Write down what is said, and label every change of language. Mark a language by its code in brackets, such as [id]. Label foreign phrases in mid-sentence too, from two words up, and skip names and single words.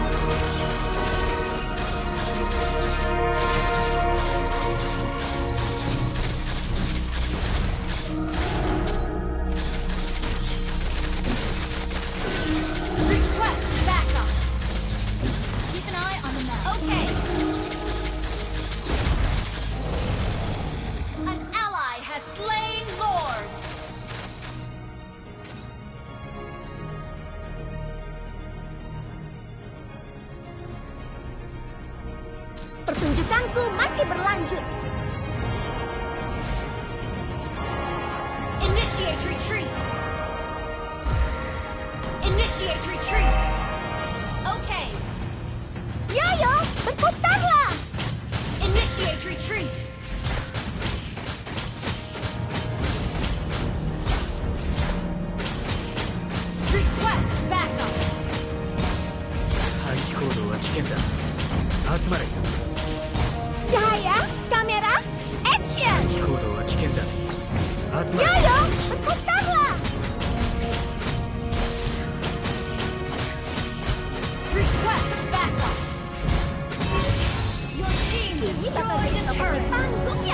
[en] Request backup. Keep an eye on the map. Okay. An ally has slain Lord. [id] Pertunjukanku masih berlanjut. [en] Initiate retreat. Initiate retreat. Okay. [id] Yoyo, berputarlah. [en] Initiate retreat. Request backup. [ja] 排気行動は危険だ集まれ [id] Cahaya, kamera, action. [ja] 排気行動は危険だ集まれ [id] Yoyo, berputarlah. [en] Request backup. Your team [id] Ini bakal [en] destroyed [id] jadi [en] a [id] topeng [en] turret. [id] panggung